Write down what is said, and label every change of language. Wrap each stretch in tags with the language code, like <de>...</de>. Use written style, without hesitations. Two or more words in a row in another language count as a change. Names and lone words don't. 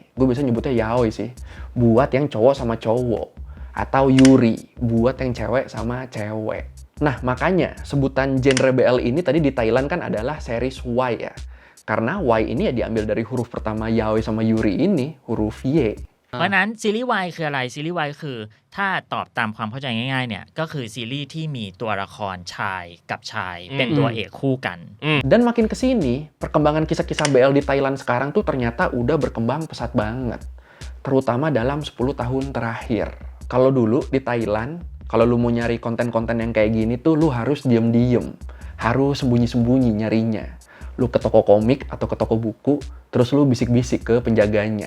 <id>Gue biasa nyebutnya yaoi sih. Buat yang cowok sama cowok. Atau yuri, buat yang cewek sama cewek. Nah, makanya sebutan genre BL ini tadi di Thailand kan adalah series Y ya. Karena Y ini ya diambil dari huruf pertama yaoi sama yuri ini, huruf Y.</id> <th>เพราะฉะนั้นซีรีส์วายคืออะไรซีรีส์วายคือถ้าตอบตามความเข้าใจง่ายๆเนี่ยก็คือซีรีส์ที่มีตัวละครชายกับชายเป็นตัวเอกคู่กัน</th> <id>Dan makin kesini, perkembangan kisah-kisah BL di Thailand sekarang tuh ternyata udah berkembang pesat banget. Terutama dalam 10 tahun terakhir. Kalau dulu di Thailand, kalau lu mau nyari konten-konten yang kayak gini tuh lu harus diem-diem. Harus sembunyi-sembunyi nyarinya. Lu ke toko komik atau ke toko buku, terus lu bisik-bisik ke penjaganya.</id>